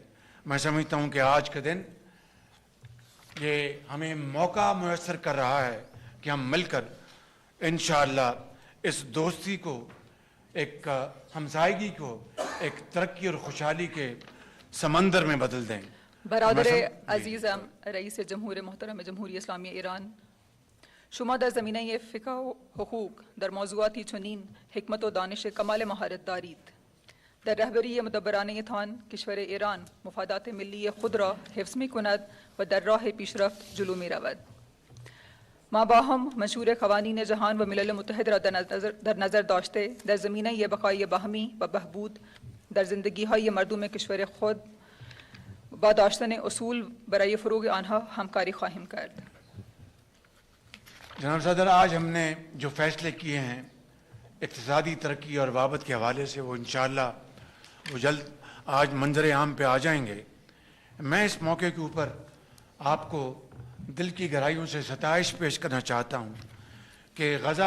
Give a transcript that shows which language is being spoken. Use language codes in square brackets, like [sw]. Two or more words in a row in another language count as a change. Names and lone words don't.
[ur] میں سمجھتا ہوں کہ آج کا دن یہ ہمیں موقع میسر کر رہا ہے کہ ہم مل کر انشاءاللہ اس دوستی کو, ایک ہمسائیگی کو ایک ترقی اور خوشحالی کے سمندر میں بدل دیں. [fa] برادر عزیزم رئیس جمهور محترم جمهوری اسلامی ایران, شما در زمینه فقه و حقوق در موضوعاتی چنین حکمت و دانش کمال مهارت دارید. در رهبری مدبرانه تان کشور ایران مفادات ملی خود را حفظ می کند و در راه پیشرفت جلو می رود. ما با هم منشور قوانین جهان و ملل متحد را در نظر داشته در زمینه بقای باهمی و بهبود در زندگی های مردم کشور خود با داشتن اصول برای فروغ آنها همکاری خواهیم کرد. [ur] جناب صدر, آج ہم نے جو فیصلے کیے ہیں اقتصادی ترقی اور بابت کے حوالے سے, وہ انشاءاللہ وہ جلد آج منظر عام پہ آ جائیں گے. میں اس موقع کے اوپر آپ کو دل کی گہرائیوں سے ستائش پیش کرنا چاہتا ہوں کہ غزہ